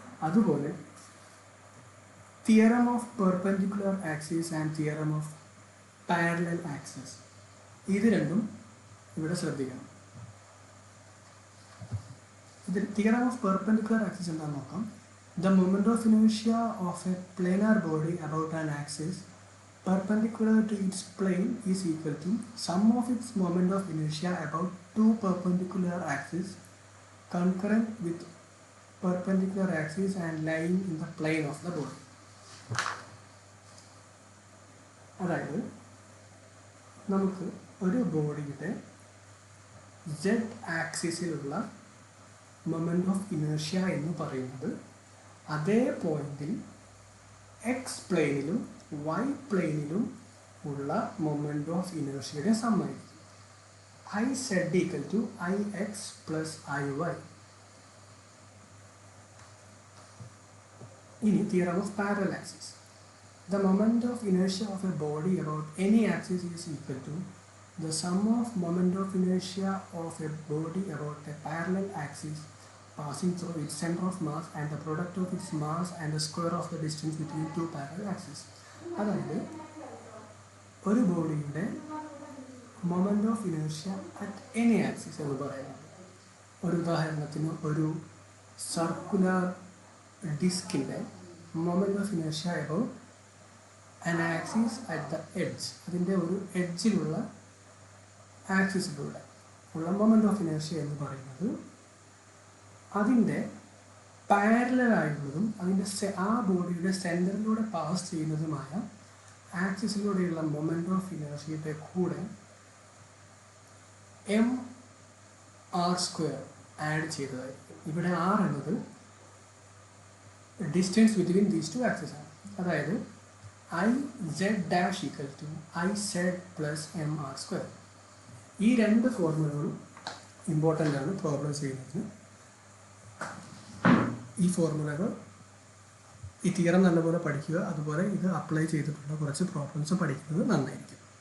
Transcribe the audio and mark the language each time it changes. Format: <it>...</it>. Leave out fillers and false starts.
<ml>അതുപോലെ theorem of perpendicular axis and theorem of parallel axis, ഇത് രണ്ടും ഇവിടെ ശ്രദ്ധിക്കണം. ഇതിൽ തിയറം ഓഫ് പെർപെൻഡിക്കുലർ ആക്സിസ് എന്താണെന്ന് നോക്കാം.</ml> <en>The moment of inertia of a planar body about an axis perpendicular to its plane is equal to sum of its moment of inertia about two perpendicular axes concurrent with perpendicular axis and lying in the plane of the body.</en> <ml>അതായത് നമുക്ക് ഒരു ബോഡിയുടെ z ആക്സിസിലുള്ള moment of inertia എന്ന് പറയുന്നത് അതേ പോയിന്റിൽ X പ്ലെയിനിലും Y പ്ലെയിനിലും ഉള്ള moment of ഇനേർഷ്യയുടെ സമ്മായിരിക്കും.</ml> <en>I Z equal to I X plus I Y.</en> <ml>ഇനി theorem of parallel axis.</ml> <en>The moment of inertia of a body about any axis is equal to the sum of moment of inertia of a body about a parallel axis passing through its center of mass and the product of its mass and the square of the distance between two parallel axes.</en> <ml>അതായത് ഒരു ബോഡിയുടെ moment of inertia at any axis എന്ന് പറയുന്നത്, ഒരു ഉദാഹരണത്തിന് ഒരു circular ഡിസ്കിൻ്റെ moment of inertia about</ml> <en>an axis at the edge,</en> <ml>അതിൻ്റെ ഒരു എഡ്ജിലുള്ള ആക്സിസിലൂടെ ഉള്ള മൊമെൻ്റ് ഓഫ് ഇനേർഷ്യ എന്ന് പറയുന്നത് അതിൻ്റെ പാരലലായിട്ടുള്ളതും അതിൻ്റെ ആ ബോഡിയുടെ സെൻറ്ററിലൂടെ പാസ് ചെയ്യുന്നതുമായ ആക്സിസിലൂടെയുള്ള മൊമെൻ്റ് ഓഫ് ഇനേർഷ്യയുടെ കൂടെ mr² ആഡ് ചെയ്തതായിരിക്കും. ഇവിടെ r എന്നത്</ml> <en>distance between these two axis</en> <ml>ആണ്. അതായത്</ml> <en>I z dash equal to I z plus mr².</en> <ml>ഈ രണ്ട് ഫോർമുലകളും ഇമ്പോർട്ടൻ്റ് ആണ് പ്രോബ്ലംസ് ചെയ്യുന്നതിന്. ഈ ഫോർമുലകൾ ഈ തിയറം നല്ലപോലെ പഠിക്കുക, അതുപോലെ ഇത് അപ്ലൈ ചെയ്തിട്ടുള്ള കുറച്ച് പ്രോബ്ലംസ് പഠിക്കുന്നത് നന്നായിരിക്കും.</ml>